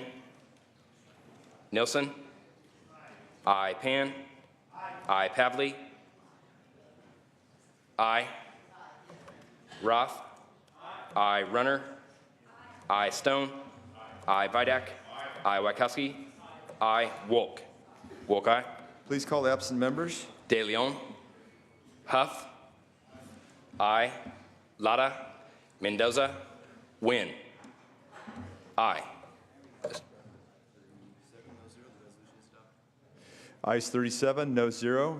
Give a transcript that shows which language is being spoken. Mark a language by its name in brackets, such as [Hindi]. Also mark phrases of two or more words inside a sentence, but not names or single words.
[English] Nilsson. I. Pan. I. Pavley. I. Roth. I. Runner. I. Stone. I. Vidak. I. Wachowski. I. Wolk. Wolk, aye. Please call the absent members. De Leon. Huff. I. Lada. Mendoza. Wynn. Aye. Ayes 37, no 0.